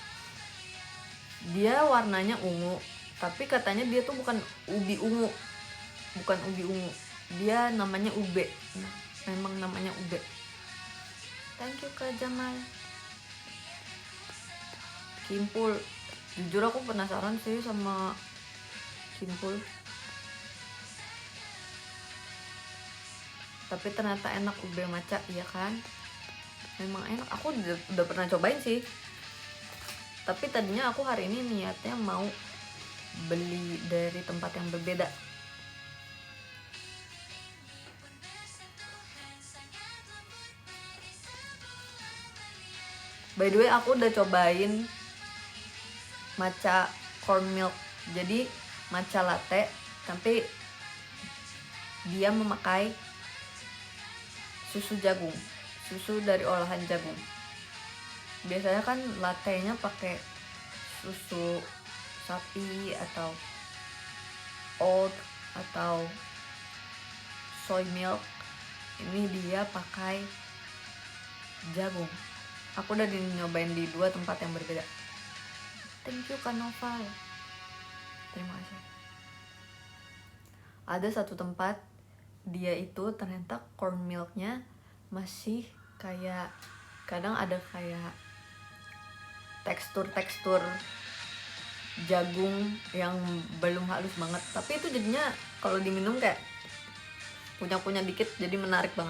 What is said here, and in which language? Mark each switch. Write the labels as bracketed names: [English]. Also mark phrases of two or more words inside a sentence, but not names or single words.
[Indonesian] Dia warnanya ungu, tapi katanya dia tuh bukan ubi ungu. Dia namanya ube. Nah, memang namanya ube. [English] Thank you [Indonesian] Kak Jamal. Kimpul. Jujur aku penasaran sih sama Kimpul. Tapi ternyata enak ube matcha, iya kan? Memang enak. Aku udah pernah cobain sih. Tapi tadinya aku hari ini niatnya mau beli dari tempat yang berbeda. [English] By the way, [Indonesian] aku udah cobain matcha [English] corn milk. [Indonesian] Jadi matcha latte, tapi dia memakai susu jagung, susu dari olahan jagung. Biasanya kan latte-nya pakai susu sapi atau oat atau [English] soy milk. [Indonesian] Ini dia pakai jagung. Aku udah nyobain di 2 tempat yang berbeda. [English] Thank you [Indonesian] Kak Noval, terima kasih. Ada satu tempat, dia itu ternyata [English] corn milknya [Indonesian] masih kayak, kadang ada kayak tekstur jagung yang belum halus banget, tapi itu jadinya kalau diminum kayak punya dikit, jadi menarik banget.